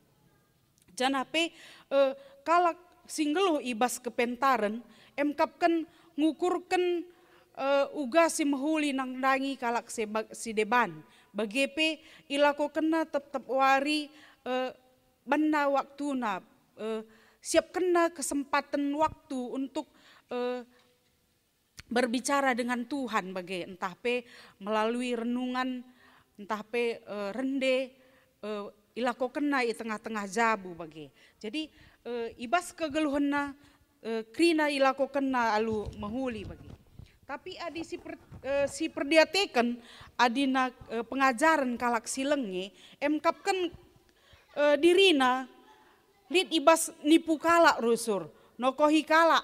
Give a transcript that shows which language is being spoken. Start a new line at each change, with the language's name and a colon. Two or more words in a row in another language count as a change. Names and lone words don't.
Batak Karo: Jangan pe kalak singgeluh ibas kepentaran emkapkan ngukurkan uga si mehuli nangdangi kalak si deban. Bagepe ilako kena tetap wari benda waktuna. Siap kena
Indonesian: kesempatan waktu untuk berbicara dengan Tuhan
Batak Karo: bagi entah pe melalui renungan entah pe rende ilako kena di tengah-tengah jabu bagi. Jadi ibas kegeluhanna krina ilako kena alu mahuli bagi. Tapi adi si perdiatekan adina pengajaran kalak silenge emkapkan dirina lid ibas nipu kalak rusur, nokohi kalak.